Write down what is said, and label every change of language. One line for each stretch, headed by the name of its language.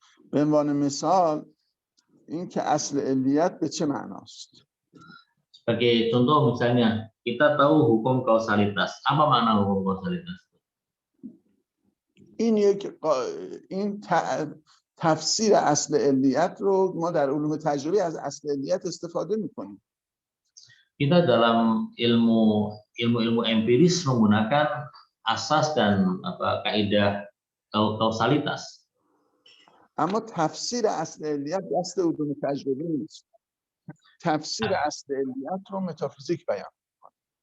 Persian: به عنوان مثال این که اصل علیت به چه معناست؟
Indonesian: Sebagai contoh misalnya kita tahu hukum kausalitas. Apa makna hukum kausalitas?
Persian: این تفسیر اصل علیت رو ما در علوم تجربی از اصل علیت استفاده میکنیم.
Indonesian: Kita dalam ilmu empiris menggunakan asas dan kaidah kausalitas.
Persian: اما تفسیر اصل علیت دست علوم تجربی نیست. تفسیر اصل علیت رو متافیزیک بیان میکنه.